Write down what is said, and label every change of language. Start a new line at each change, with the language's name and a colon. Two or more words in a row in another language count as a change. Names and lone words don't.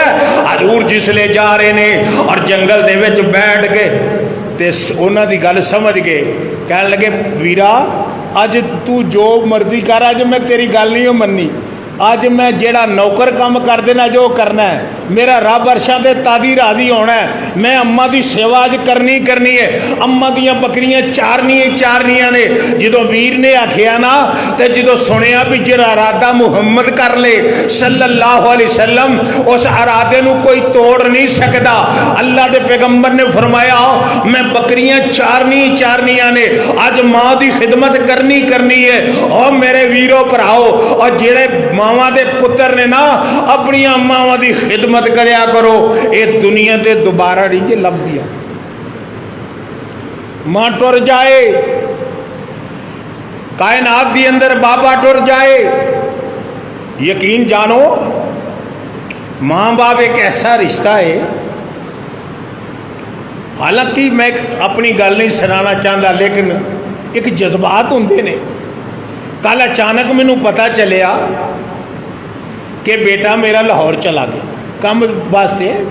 Punjabi: حضور جسلے جا رہے نے اور جنگل دے وچ بیٹھ کے تے اوہناں دی گل سمجھ گئے، کہنے لگے ویرا اج تو جو مرضی کر، اج میں تیری گل نہیں منی، اج میں جیڑا نوکر کام کر دینا جو کرنا ہے، میرا رب عرشا دے تادی راضی ہونا ہے، میں اماں کی سیوا اج کرنی کرنی ہے. اماں دیاں بکریاں چارنیاں نے۔ جو ویر نے آکھیا نا تو جو سنیا بھی جیڑا ارادہ محمد کر لے
Arabic: صلى الله عليه وسلم,
Punjabi: اس ارادے نوں کوئی توڑ نہیں سکتا. اللہ کے پیغمبر نے فرمایا میں بکریاں چارنیاں نے، اج ماں کی خدمت کرنی ہے. اور میرے ویرو بھراؤ، اور جیڑے ماواں دے پتر نے نا اپنی ماواں کی خدمت کریا کرو، یہ دنیا تے دوبارہ نہیں جے لبھدیاں. ماں ٹر جائے، کائنات دی اندر بابا ٹر جائے، یقین جانو ماں باپ ایک ایسا رشتہ ہے. حالانکہ میں اپنی گل نہیں سنانا چاہتا، لیکن ایک جذبات ہوندے نے. کل اچانک مینوں پتہ چلیا کہ بیٹا میرا لاہور چلا گیا کام واسطے.